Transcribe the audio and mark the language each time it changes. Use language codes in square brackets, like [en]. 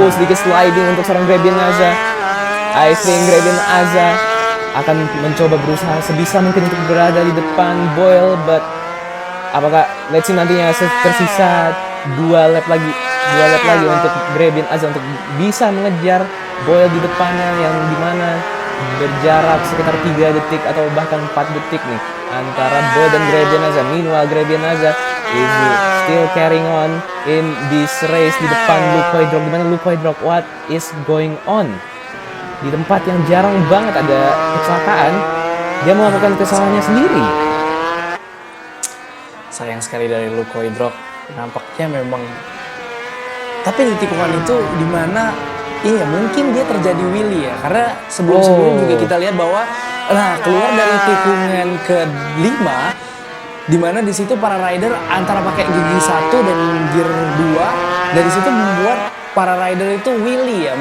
[id] Sedikit sliding untuk seorang Greben Aza. [en] I think [id] Greben Aza akan mencoba berusaha sebisa mungkin untuk berada di depan Boyle, but apakah [en] let's see [id] nantinya tersisa 2 lap lagi untuk Greben Aza untuk bisa mengejar Boyle di depannya, yang dimana berjarak sekitar 3 detik atau bahkan 4 detik nih antara Boyle dan Greben Aza. [en] Meanwhile Greben Aza is still carrying on in this race [id] di depan Lukoydrok, dimana [en] Lukoydrok, what is going on? [id] Di tempat yang jarang banget ada kecelakaan, dia melakukan kesalahannya sendiri. Sayang sekali dari Lukoydrok, nampaknya memang. Tapi di tikungan itu dimana mungkin dia terjadi wheelie ya, karena sebelum-sebelumnya juga kita lihat bahwa keluar dari tikungan ke-5, dimana di situ para rider antara pakai gigi 1 dan gear 2, dari situ membuat para rider itu wheelie ya.